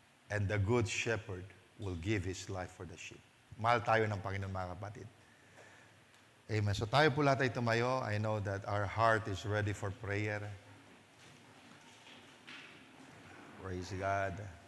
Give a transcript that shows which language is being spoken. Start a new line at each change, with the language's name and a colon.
English: And the good shepherd will give his life for the sheep.
Filipino: Mahal tayo ng Panginoon, mga kapatid. Amen. So tayo po lahat ay tumayo.
English: I know that our heart is ready for prayer. Praise God.